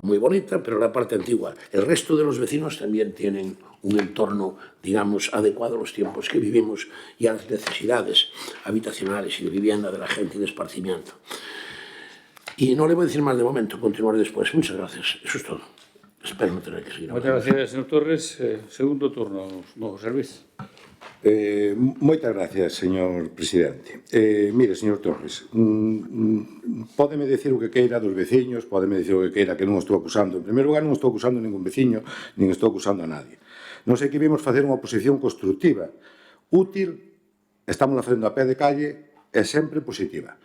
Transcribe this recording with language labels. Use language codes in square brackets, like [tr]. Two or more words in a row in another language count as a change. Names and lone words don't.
[es] Muy bonita, pero la parte antigua. El resto de los vecinos también tienen un entorno, digamos, adecuado a los tiempos que vivimos y a las necesidades habitacionales y de vivienda de la gente y de esparcimiento. Y no le voy a decir más de momento, continuaré después. Muchas gracias. Eso es todo. Espero no tener que seguir hablando. Muchas gracias, señor Torres. Segundo turno, don José Luis. [gl] Moitas gracias, señor presidente. Mire, señor Torres, pódeme decir o que queira dos veciños, pódeme decir o que queira, que non estou acusando. En primeiro lugar, non estou acusando a ningún veciño, nin estou acusando a nadie. Non sei que vimos facer unha oposición constructiva, útil, estamos facendo a pé de calle, é sempre positiva.